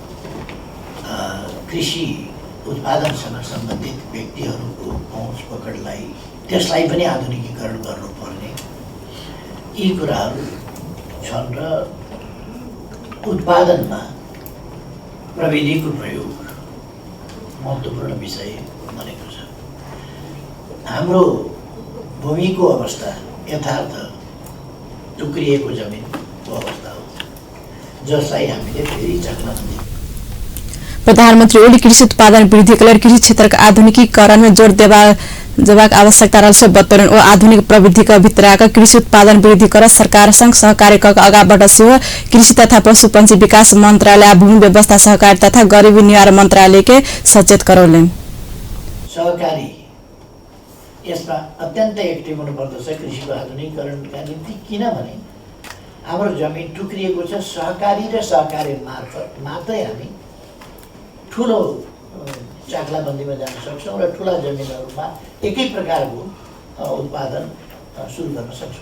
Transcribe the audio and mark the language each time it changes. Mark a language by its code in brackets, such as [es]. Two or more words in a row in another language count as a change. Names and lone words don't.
[ne] कृषि उत्पादनसँग सम्बन्धित व्यक्तिहरूको पहुँच पकडलाई, त्यसलाई पनि आधुनिकीकरण गर्नुपर्ने, यी कुराहरू छन् र उत्पादनमा प्रविधिको प्रयोग महत्त्वपूर्ण विषय बनेको छ। हाम्रो भूमिको अवस्था यथार्थ टुक्रिएको जमिनको अवस्था हो, जसलाई हामीले फेरि चक्न दिन्छौँ। [mai] प्रधानमंत्री ओली कृषि उत्पादन [ne] वृद्धिका लागि [mai] कृषि क्षेत्रका आधुनिकीकरण में जोड़ देबाक आवश्यकता रहल बतौलन। ओ आधुनिक [ne] प्रविधिका भित्रका [mai] कृषि उत्पादन वृद्धि कर सरकार संग सहकार्य कर अगा बढ़ सेहो कृषि तथा पशुपक्षी विकास मंत्रालय आ भूमि व्यवस्था सहकारी तथा गरीबी निवारण मंत्रालय के सचेत करौलेन। [ne] सहकारी यसमा अत्यन्त एक्टिभ हुनुपर्दछ कृषिको आधुनिकीकरणका निम्ति, किनभने हाम्रो जमिन टुक्रिएको छ। सहकारी र सहकारी मार्फत मात्रै हामी ठुलो चाक्लाबन्दीमा जान सक्छौँ र ठुला जमिनहरूमा एकै प्रकारको उत्पादन सुरु गर्न सक्छौँ।